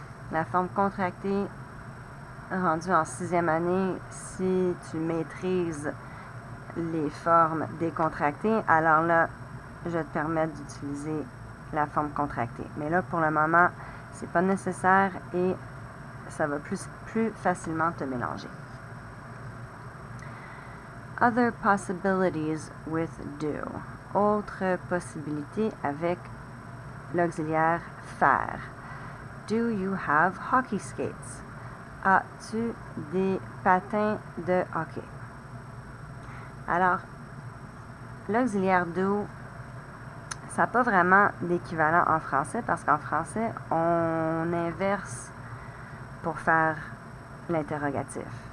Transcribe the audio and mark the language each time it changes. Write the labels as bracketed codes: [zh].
[fr] La forme contractée, rendue en 6e année, si tu maîtrises les formes décontractées, alors là, je vais te permettre d'utiliser la forme contractée. Mais là, pour le moment, c'est pas nécessaire et ça va plus facilement te mélanger. [en] Other possibilities with do. [fr] Autre possibilité avec l'auxiliaire faire. [en] Do you have hockey skates? [fr] As-tu des patins de hockey? Alors, l'auxiliaire do, ça n'a pas vraiment d'équivalent en français parce qu'en français, on inverse pour faire l'interrogatif.